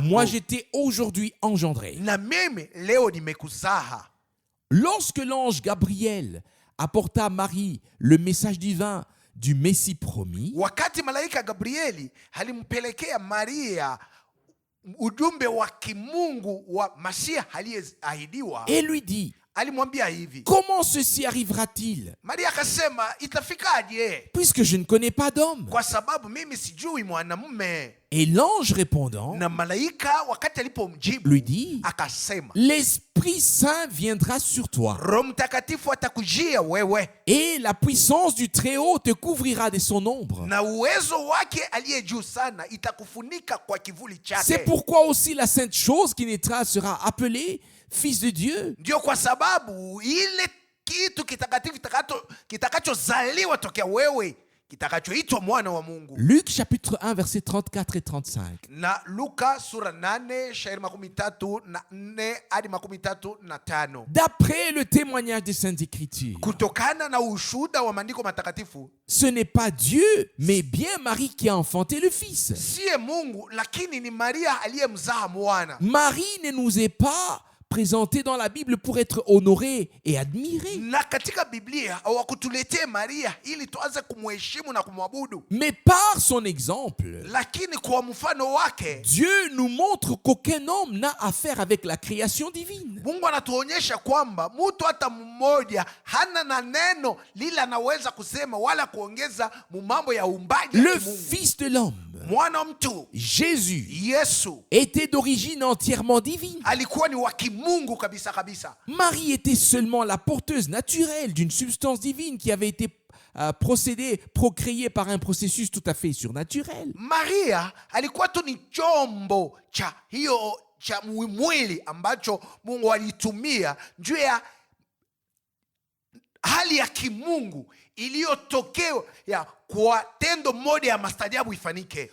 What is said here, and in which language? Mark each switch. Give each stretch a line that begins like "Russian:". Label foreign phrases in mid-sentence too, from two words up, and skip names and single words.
French: moi je t'ai aujourd'hui engendré.
Swahili: na mimi leo nimekuzaa.
French: Lorsque l'ange Gabriel apporta à Marie le message divin du Messie promis,
Swahili: wakati malaika Gabrieli alimpelekea Maria ujumbe wa kimungu wa Masia aliyeahidiwa,
French: et lui dit,
Swahili: alimwambia hivi.
French: comment ceci arrivera-t-il,
Swahili: Maria akasema, itafikaje?
French: puisque je ne connais pas d'homme?
Swahili: Kwa sababu mimi sijui mwanamume.
French: Et l'ange répondant
Swahili: Na malaika wakati alipomjibu
French: lui dit,
Swahili: akasema,
French: l'Esprit Saint viendra sur toi,
Swahili: Roho Mtakatifu atakujia wewe,
French: et la puissance du Très-Haut te couvrira de son ombre.
Swahili: na uwezo wake aliye juu sana itakufunika kwa kivuli
French: C'est
Swahili: chake.
French: pourquoi aussi la sainte chose qui naîtra sera appelée Fils de Dieu.
Swahili: Ndio kwa sababu ile kitu kitakatifu kitakachozaliwa tokea wewe kitakachoitwa mwana wa Mungu.
French: Luc chapitre 1 versets 34 et 35.
Swahili: Na Luka sura 8 shairi 34 hadi 35.
French: D'après le témoignage des Saintes Écritures,
Swahili: Kutokana na ushuhuda wa maandiko matakatifu,
French: ce n'est pas Dieu, mais bien Marie qui a enfanté le Fils.
Swahili: siye Mungu lakini ni Maria aliyemzaa mwana.
French: Marie ne nous est pas présentée dans la Bible pour être honorée et admirée,
Swahili: Na katika Biblia hawakutuletee Maria ili tuanze kumheshimu na kumwabudu,
French: mais par son exemple,
Swahili: lakini kwa mfano wake
French: Dieu nous montre qu'aucun homme n'a affaire avec la création divine.
Swahili: Mungu anatuonyesha kwamba mtu hata mmoja hana na neno lile anaweza kusema wala kuongeza mu mambo ya uumbaji
French: Le
Swahili: wa Mungu.
French: Fils de l'homme,
Swahili: Mwana mtu
French: Jésus,
Swahili: Yesu
French: était d'origine entièrement divine.
Swahili: alikuwa ni wa kimungu kabisa kabisa.
French: Marie était seulement la porteuse naturelle d'une substance divine qui avait été procréée par un processus tout à fait surnaturel.
Swahili: Maria alikuwa tu ni chombo cha hiyo cha mwili ambacho Mungu alitumia juu ya hali ya kimungu iliyotokea ya kwa tendo moja ya mastajabu ifanike.